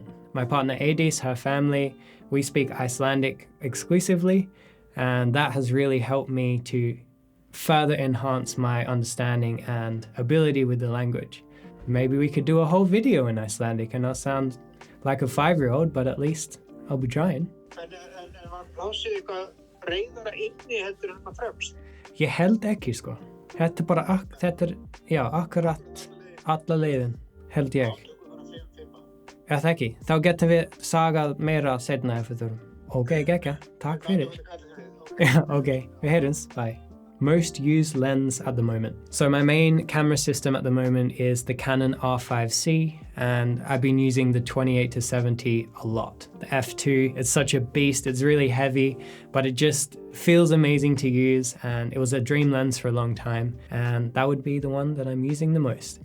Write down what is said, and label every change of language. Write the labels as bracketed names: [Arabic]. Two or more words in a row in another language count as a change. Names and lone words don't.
[English] My partner Adis, her family, we speak Icelandic exclusively, and that has really helped me to further enhance my understanding and ability with the language. Maybe we could do a whole video in Icelandic and not sound like a 5-year-old, but at least I'll be trying. [Icelandic] Ég held ekki sko. Þetta bara, akkurat alla leiðin, held ég. Það ekki, þá getum við sagað meira seinna ef við þurfum. Ok, gekka, takk fyrir. Okay, við heyrumst, bye. [English] Most used lens at the moment. So my main camera system at the moment is the Canon R5C, and I've been using the 28-70 a lot. The f2, it's such a beast, it's really heavy, but it just feels amazing to use, and it was a dream lens for a long time, and that would be the one that I'm using the most.